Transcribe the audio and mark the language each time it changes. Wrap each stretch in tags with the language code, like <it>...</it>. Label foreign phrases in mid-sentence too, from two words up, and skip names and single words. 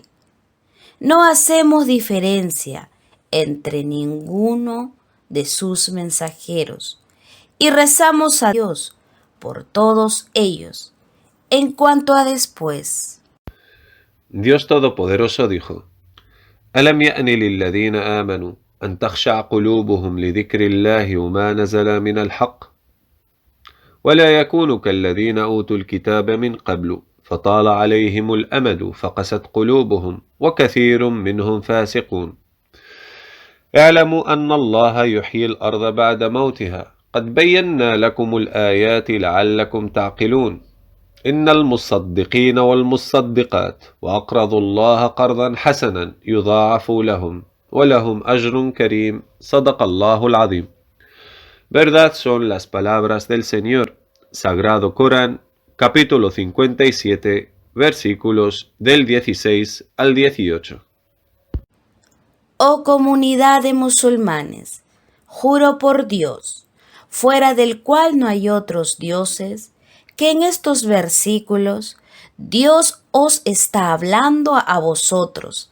<es>No hacemos diferencia entre ninguno de sus mensajeros y rezamos a Dios por todos ellos. En cuanto a después, Dios Todopoderoso dijo:</es> <ar>ألم يأن للذين آمنوا أن تخشع قلوبهم لذكر الله وما نزل من الحق ولا يكونوا كالذين أوتوا الكتاب من قبل فطال عليهم الأمد فقست قلوبهم وكثير منهم فاسقون اعلموا أن الله يحيي الأرض بعد موتها قد بينا لكم الآيات لعلكم تعقلون إن المصدقين والمصدقات وأقرضوا الله قرضا حسنا يضاعف لهم ولهم أجر كريم صدق الله العظيم.</ar> <es>Verdad son las palabras del Señor. Sagrado Corán, capítulo 57, versículos del 16 al 18. oh comunidad de musulmanes, juro por Dios, fuera del cual no hay otros dioses, que en estos versículos Dios os está hablando a vosotros</es>